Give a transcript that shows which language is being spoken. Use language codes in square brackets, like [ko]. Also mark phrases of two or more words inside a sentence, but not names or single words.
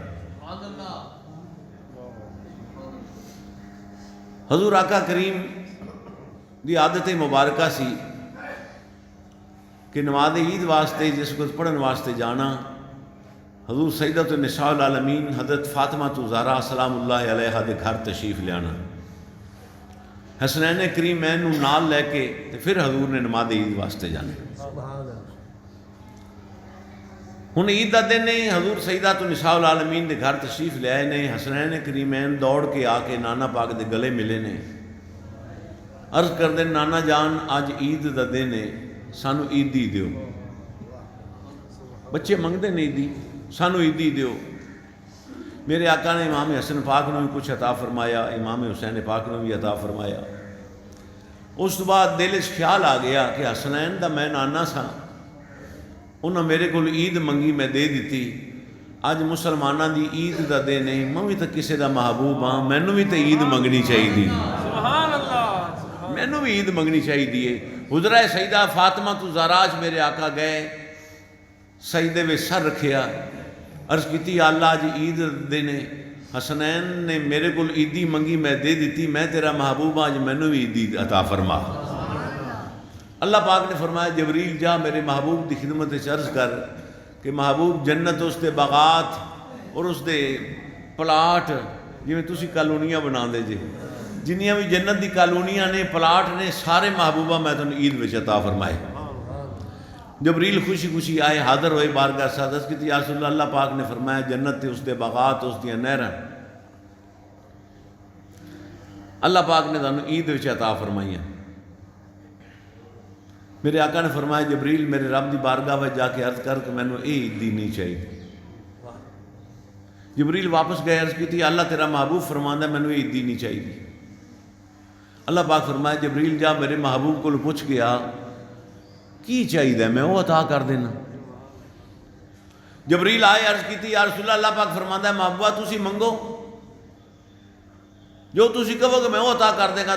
[pa] حضور آقا کریم دی عادت مبارکہ سی کہ نماز عید واسطے جس کو پڑھن واسطے جانا، حضور سیدۃ النساء العالمین حضرت فاطمہ زہرا [ar] سلام اللہ علیہا [pa] دے گھر تشریف لیانا، حسنین کریمین نوں نال لے کے پھر حضور نے نماز عید واسطے جانا۔ ہن عید دا دن نے حضور سیدۃ النساء العالمین دے گھر تشریف لے آئے نے، حسنین کریمین دوڑ کے آ کے نانا پاک دے گلے ملے نے، عرض کر دے نانا جان اج عید دا دن ہے، سانو عیدی دیو۔ بچے منگتے نے عیدی، سانو عیدی دیو۔ میرے آقا نے امام حسن پاک نے بھی کچھ عطا فرمایا، امام حسین پاک نے بھی عطا فرمایا۔ اس تو بعد دل وچ خیال آ گیا کہ حسنین دا میں نانا سا، انہاں میرے کول عید منگی میں دے دیتی۔ اج مسلماناں دی عید دا دن ہے، میں بھی تو کسے دا محبوب ہاں، مینوں بھی تو عید منگنی چاہیے، [ar] سبحان اللہ، [pa] مینوں بھی عید منگنی چاہیے۔ حجرہ سیدہ فاطمہ تو زہرا چ میرے آقا گئے، سجدے وچ سر رکھیا، عرض کیتی یا اللہ اج عید دن ہے، حسنین نے میرے کول عیدی منگی میں دے دیتی، میں تیرا محبوب ہاں، اج مینوں بھی عیدی عطا فرما۔ اللہ پاک نے فرمایا جبریل جا میرے محبوب دی خدمت وچ عرض کر کہ محبوب جنت اس دے باغات اور اس دے پلاٹ جویں تسی کالونیاں بنا دے جے، جنیاں بھی جنت دی کالونیاں نے پلاٹ نے سارے محبوبہ میں تنوں عید وچ عطا فرمائے۔ جبریل خوشی خوشی آئے، حاضر ہوئے بارگاہ سعادت کی، یا رسول اللہ، اللہ پاک نے فرمایا جنت تے اس دے باغات اس دیاں نہراں اللہ پاک نے تنوں عید وچ عطا فرمائیاں۔ میرے آقا نے فرمایا جبریل میرے رب دی بارگاہ وچ جا کے عرض کر کہ مینوں اے عیدی نہیں چاہیے۔ جبریل واپس گئے، عرض کی اللہ تیرا محبوب فرماندا مینوں اے عیدی نہیں چاہیے۔ اللہ پاک فرمایا جبریل جا میرے محبوب کو پوچھ گیا کی چاہیے میں وہ عطا کر دینا۔ جبریل آئے، عرض کی یا رسول اللہ، اللہ پاک فرماندا ہے محبوبہ تسی منگو جو تسی کہو کہ میں وہ عطا کر دے گا۔